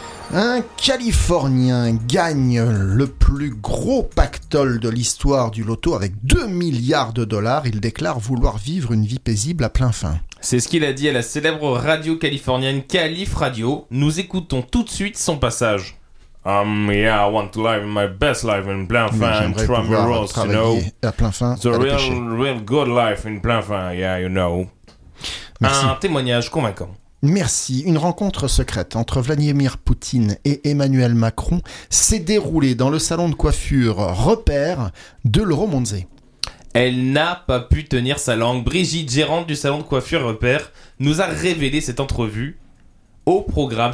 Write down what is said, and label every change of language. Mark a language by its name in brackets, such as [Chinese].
[French] Un Californien gagne le plus gros pactole de l'histoire du loto avec 2 milliards de dollars. Il déclare vouloir vivre une vie paisible à plein fin. C'est ce qu'il a dit à la célèbre radio californienne Calif Radio. Nous écoutons tout de suite son passage. [English] Yeah, I want to live my best life in [French] plein fin. J'aimerais pouvoir travailler à plein fin. [English] The real, real good life in [French] plein fin, [English] yeah, you know. [French] Merci. Un témoignage convaincant. Merci. Une rencontre secrète entre Vladimir Poutine et Emmanuel Macron s'est déroulée dans le salon de coiffure Repère de Le Romanzé. Elle n'a pas pu tenir sa langue. Brigitte, gérante du salon de coiffure Repère, nous a révélé cette entrevue au programme.